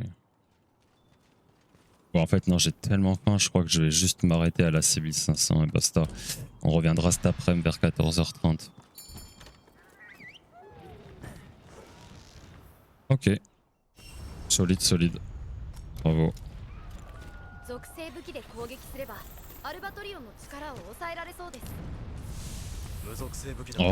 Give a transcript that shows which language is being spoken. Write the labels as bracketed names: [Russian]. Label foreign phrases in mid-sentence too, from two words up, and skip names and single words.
[French] Bon, en fait, non, j'ai tellement faim, je crois que je vais juste m'arrêter à la 6500 et basta. On reviendra cet après-midi vers 14h30. Ok. Solide. Bravo. [Japanese] 属性武器で攻撃すればアルバトリオンの力を抑えられそうです。無属性武器だ。